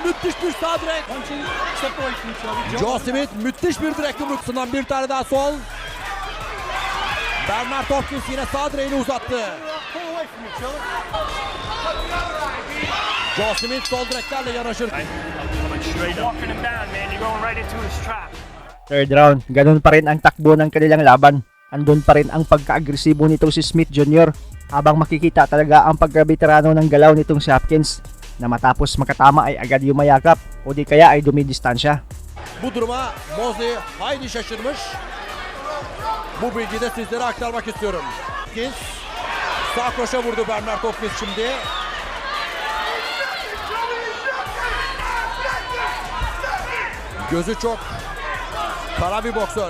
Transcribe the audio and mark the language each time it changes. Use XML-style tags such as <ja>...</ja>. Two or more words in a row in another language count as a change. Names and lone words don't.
<tr>Müthiş bir sağ direk. Joe Smith müthiş bir direk yumruksundan bir tane daha sol. Bernard Hopkins yine sağ direğini uzattı. Joe Smith sol direklerle yanaşır.</tr> <en>Third round,</en> <tl>ganun pa rin ang takbo ng kanilang laban. Andun pa rin ang pagka-agresibo nitong si Smith Jr. habang makikita talaga ang pagkabeterano ng galaw nitong si Hopkins na matapos makatama ay agad yumayakap o di kaya ay dumidistansya.</tl> <tr>Bu duruma Mosley hayli şaşırmış. Bu bilgiyi de sizlere aktarmak istiyorum. Hopkins sağ kroşe vurdu Bernard Hopkins şimdi. Gözü çok kara bir boksör.</tr>